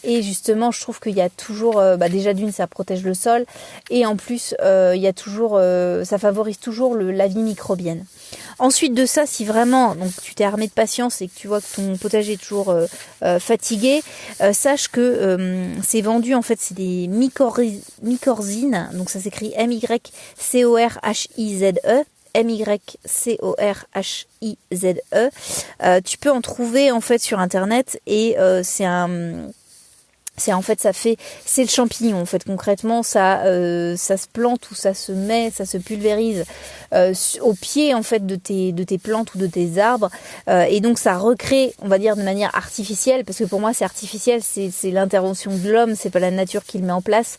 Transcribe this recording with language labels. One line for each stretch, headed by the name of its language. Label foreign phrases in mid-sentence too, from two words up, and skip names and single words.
French: Et justement, je trouve qu'il y a toujours, déjà d'une, ça protège le sol, et en plus, il y a toujours, ça favorise toujours la vie microbienne. Ensuite de ça, si vraiment donc tu t'es armé de patience et que tu vois que ton potager est toujours fatigué, sache que c'est vendu, en fait, c'est des mycorhizes, donc ça s'écrit M-Y-C-O-R-H-I-Z-E. M-Y-C-O-R-H-I-Z-E. Tu peux en trouver en fait sur internet, et c'est un C'est le champignon en fait. Concrètement, ça se plante ou ça se met, ça se pulvérise au pied en fait de tes plantes ou de tes arbres, et donc ça recrée, on va dire de manière artificielle, parce que pour moi c'est artificiel, c'est l'intervention de l'homme, c'est pas la nature qui le met en place.